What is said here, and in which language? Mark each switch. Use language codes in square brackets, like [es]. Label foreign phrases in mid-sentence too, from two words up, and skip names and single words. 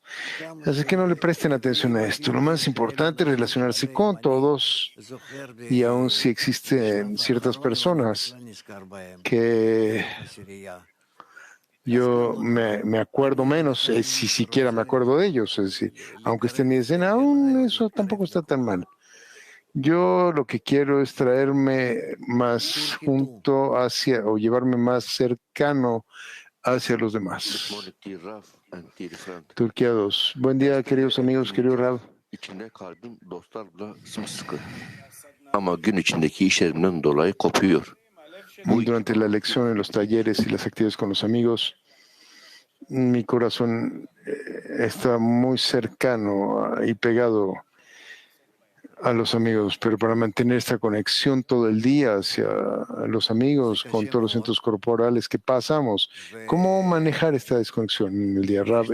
[es] Así que no le presten atención a esto. Lo más importante es relacionarse con todos, y aun si existen ciertas personas que yo me acuerdo menos, si siquiera me acuerdo de ellos, es decir, aunque estén en mi escena, aún eso tampoco está tan mal. Yo lo que quiero es traerme más junto hacia, o llevarme más cercano hacia los demás. Turquía 2. Buen día, queridos amigos, querido Rab. [tr] İçinde kaldığım dostlarla sımsıkı. Ama gün içindeki işlerimden dolayı kopuyor. [es] Durante la lección, en los talleres y las actividades con los amigos, mi corazón está muy cercano y pegado a los amigos, pero para mantener esta conexión todo el día hacia los amigos, con todos los centros corporales que pasamos, ¿cómo manejar esta desconexión en el día, Rab?